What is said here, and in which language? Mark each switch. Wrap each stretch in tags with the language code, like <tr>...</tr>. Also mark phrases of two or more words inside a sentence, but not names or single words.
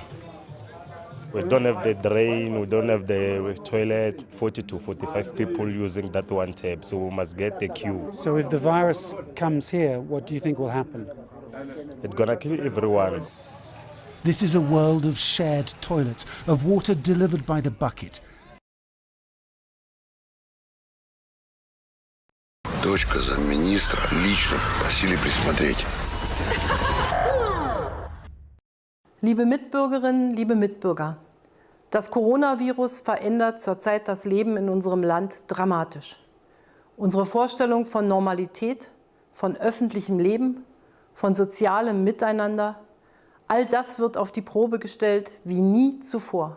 <en>We don't have the drain, we don't have the toilet, 40 to 45 people using that one tap, so we must get the queue. So if the virus comes here, what do you think will happen? It's gonna kill everyone. This is a world of shared toilets, of water delivered by the bucket.</en> <ru>Дочка замминистра лично просили присмотреть.</ru> <de>Liebe Mitbürgerinnen, liebe Mitbürger, das Coronavirus verändert zurzeit das Leben in unserem Land dramatisch. Unsere Vorstellung von Normalität, von öffentlichem Leben, von sozialem Miteinander, All das wird auf die Probe gestellt wie nie zuvor.</de>